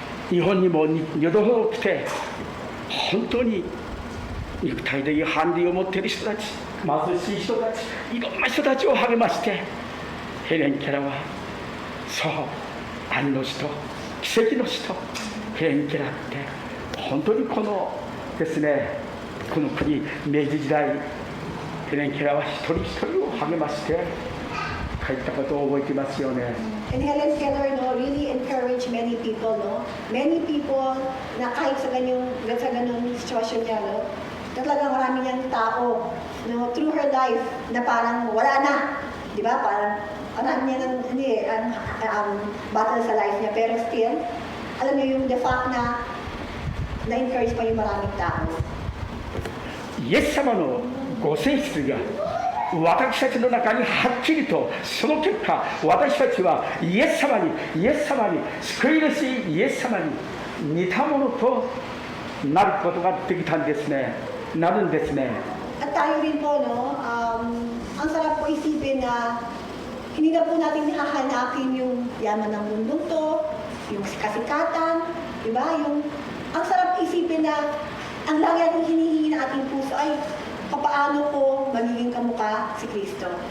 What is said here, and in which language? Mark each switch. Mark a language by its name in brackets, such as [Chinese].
[Japanese] 日本にも2度ほど来て、本当に肉体的ハンディを持っている人たち、貧しい人たち、いろんな人たちを励まして、ヘレン・ケラは、そう、愛の人、奇跡の人、ヘレン・ケラって本当にこのですね、この国明治時代、ヘレン・ケラは一人一人を励まして書いたことを覚えていますよね。 [English] And Helen Keller, no, really encouraged many people, no? Many people [Filipino] na kahit sa ganung sitwasyon niya, no? Talagang marami niyang tao, no, [English] through her life, [Filipino] na parang wala na. Di ba? Parang marami niya ng battle sa life niya. Pero still, alam niyo yung [English] the fact [Filipino] na na-encourage pa yung maraming tao. [Japanese] イエス様のご性質が私たちの中にはっきりと、その結果私たちはイエス様に救い主イエス様に似たものとなることができたんですね。なるんですね。 [Filipino] At tayo rin po, no, ang sarap po isipin na hindi na po natin hahanapin yung yaman ng mundong to, yung kasikatan, di ba? Ang sarap isipin na ang lagi natin hinihingi ng ating puso ay papaano po magiging kamukha si Kristo.